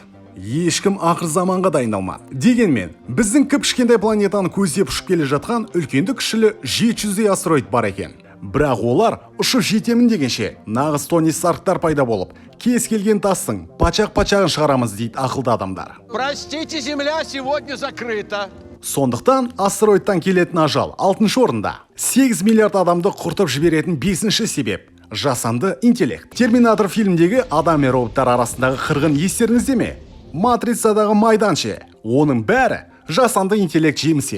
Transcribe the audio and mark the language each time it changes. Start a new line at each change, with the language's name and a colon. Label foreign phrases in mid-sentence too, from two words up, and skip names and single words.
Kazakh: Ешкім ақыр заманға дайындалмады. Дегенмен, біздің кішкентай планетаны көздеп ұшып келе жатқан үлкенді кішілі 700 астероид бар екен. Бірақ олар ұшып жетемін дегенше нағыз Тони Старктар пайда болып, кез келген тастың пачақ-пачағын шығарамыз дейді ақылды адамдар.
Russian: Простите, Земля сегодня закрыта.
Kazakh: Сондықтан астероидтан келетін ажал 6-шы орында. 8 миллиард адамды құртып жіберетін 5-ші себеп – жасанды интеллект. Терминатор фильмдегі адам мен роботтар арасындағы қырғын естеріңізде ме? Матрицадағы майданшы, оның бәрі жасанды интеллект жемісі.